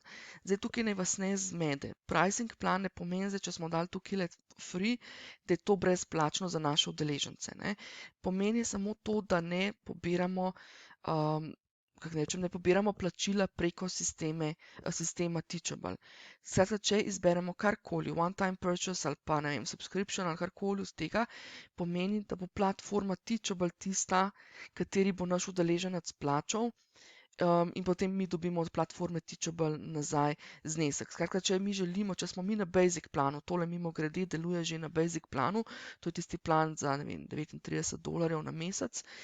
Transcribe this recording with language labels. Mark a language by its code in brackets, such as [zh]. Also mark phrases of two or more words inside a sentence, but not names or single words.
[sl] Zdaj tukaj ne vas ne zmede. [en] Pricing plan [sl] ne pomeni, če smo dali tukaj free, da je to brezplačno za naše udeležence. Ne? Pomeni samo to, da ne pobiramo, ne pobiramo plačila preko sistema Teachable. Skratka, če izberemo karkoli, [en] one-time purchase [sl] ali pa ne vem, subscription ali karkoli z tega, pomeni, da bo platforma Teachable tista, kateri bo naš udeleženec plačal, in potem mi dobimo od platforme Teachable nazaj znesek. Skratka, če smo mi na basic planu, tole mimogrede deluje že na basic planu, to je tisti plan za, ne vem, $39 na mesec.